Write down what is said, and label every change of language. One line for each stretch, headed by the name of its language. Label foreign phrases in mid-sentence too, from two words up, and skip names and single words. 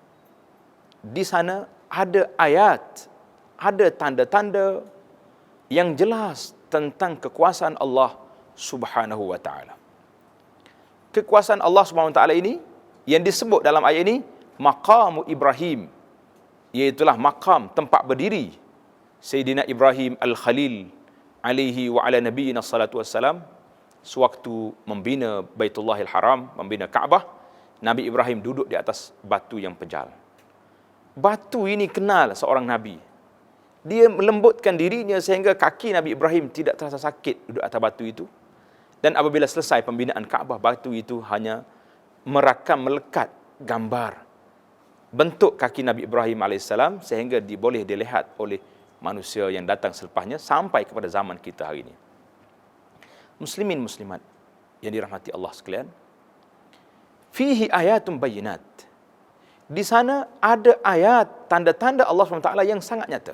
Malay: Di sana ada ayat, ada tanda-tanda yang jelas tentang kekuasaan Allah
Arabic: سبحانه وتعالى.
Malay: Kekuasaan Allah
Arabic: سبحانه وتعالى
Malay: ini yang disebut dalam ayat ini
Arabic: مقام إبراهيم,
Malay: iaitulah maqam, tempat berdiri Sayyidina Ibrahim Al-Khalil
Arabic: عليه وعلى نبينا الصلاة والسلام,
Malay: sewaktu membina
Arabic: بيت الله الحرام,
Malay: membina Kaabah. Nabi Ibrahim duduk di atas batu yang pejal. Batu ini kenal seorang Nabi. Dia melembutkan dirinya sehingga kaki Nabi Ibrahim tidak terasa sakit duduk atas batu itu. Dan apabila selesai pembinaan Kaabah, batu itu hanya melekat gambar bentuk kaki Nabi Ibrahim AS sehingga boleh dilihat oleh manusia yang datang selepasnya sampai kepada zaman kita hari ini. Muslimin muslimat yang dirahmati Allah sekalian,
Arabic: فيه آيات بينات.
Malay: Di sana ada ayat, tanda-tanda Allah SWT yang sangat nyata.